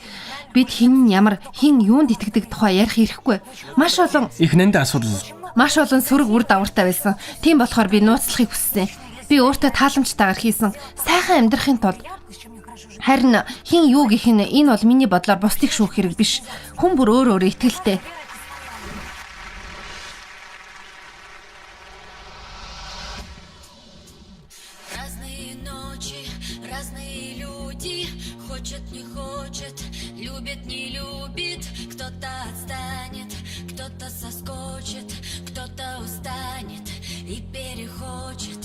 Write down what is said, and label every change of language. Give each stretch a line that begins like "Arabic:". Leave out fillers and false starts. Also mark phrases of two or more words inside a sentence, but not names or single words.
Mongolian: Бид хин юунд итгэдэг тухай ярих хэрэггүй. Маш олон сөрөг үр дагавартай байсан. Тийм болохоор би нууцлахыг хүссэн. Би өөртөө тааламжтайгаар хийсэн сайхан амьдрахын тулд Харин хин юу гэх нь энэ бол миний бодлоор бусдыг шүүх хэрэг биш. Хүн бүр өөр өөрө итгэлтэй.
Russian: Разные ночи, разные люди. Хочет, не хочет, любит, не любит. Кто-то отстанет, кто-то соскочит, кто-то устанет и перехочет.